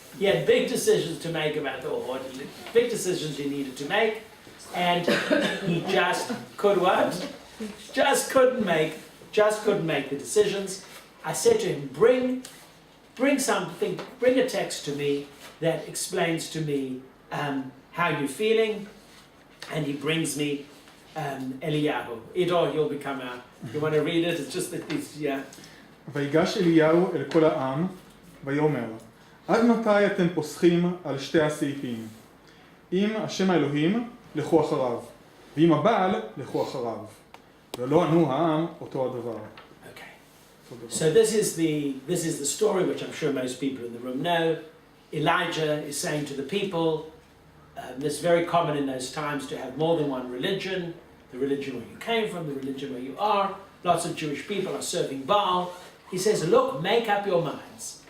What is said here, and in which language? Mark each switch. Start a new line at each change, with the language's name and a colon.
English: He had big decisions to make big decisions he needed to make, and he just couldn't make the decisions. I said to him, bring a text to me that explains to me how you're feeling, and he brings me Eliyahu. You'll become you want to read it? It's just that it's, yeah.
Hebrew: ויגש אליהו אל כל העם, ויאמר, עד מתי אתם פוסחים על שתי הסעיפים? אם השם האלוהים, לכו אחריו, ואם הבעל, לכו אחריו. ולא ענו העם אותו הדבר.
English: So this is the story which I'm sure most people in the room know. Elijah is saying to the people, it's very common in those times to have more than one religion, the religion where you came from, the religion where you are. Lots of Jewish people are serving Baal. He says, look, make up your minds.